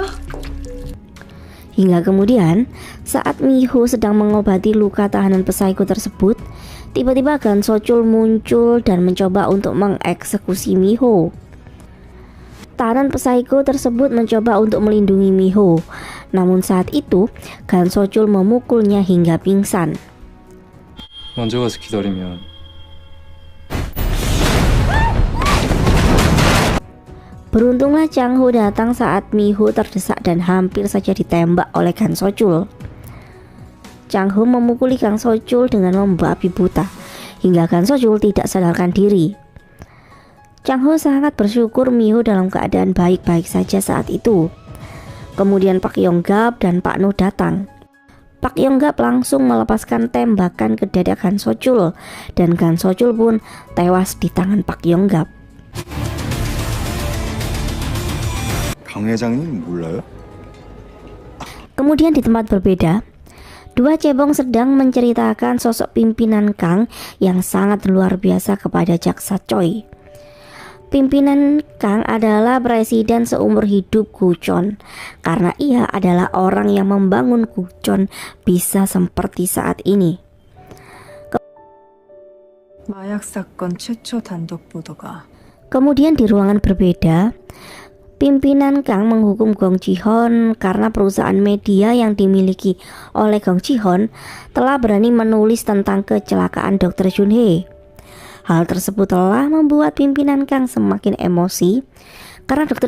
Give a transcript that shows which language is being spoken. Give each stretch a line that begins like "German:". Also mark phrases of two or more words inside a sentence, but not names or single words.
Indonesian: Hingga kemudian, saat Miho sedang mengobati luka tahanan Psycho tersebut, tiba-tiba Gan Sochul muncul dan mencoba untuk mengeksekusi Miho. Tahanan Psycho tersebut mencoba untuk melindungi Miho, namun saat itu Gan Sochul memukulnya hingga pingsan.
Korean: 먼저 가서 기다리면
Indonesian: Beruntunglah Chang Ho datang saat Miho terdesak dan hampir saja ditembak oleh Gan Sochul. Chang Ho memukuli Gan Sochul dengan membabi buta hingga Gan Sochul tidak sadarkan diri. Chang Ho sangat bersyukur Miho dalam keadaan baik-baik saja saat itu. Kemudian Pak Yonggap dan Pak Nu datang. Pak Yonggap langsung melepaskan tembakan ke dada Gan Sochul dan Gan Sochul pun tewas di tangan Pak Yonggap.
Korean: 강 회장님 몰라요?
Indonesian: Kemudian di tempat berbeda, dua cebong sedang menceritakan sosok pimpinan Kang yang sangat luar biasa kepada Jaksa Choi. Pimpinan Kang adalah presiden seumur hidup Guchon, karena ia adalah orang yang membangun Guchon bisa seperti saat ini.
Korean: 마약 사건 최초 단독 보도가
Indonesian: Kemudian di ruangan berbeda, pimpinan Kang menghukum Gong Ji-hon karena perusahaan media yang dimiliki oleh Gong Ji-hon telah berani menulis tentang kecelakaan Dr. Junhee. Hal tersebut telah membuat pimpinan Kang semakin emosi karena Dr.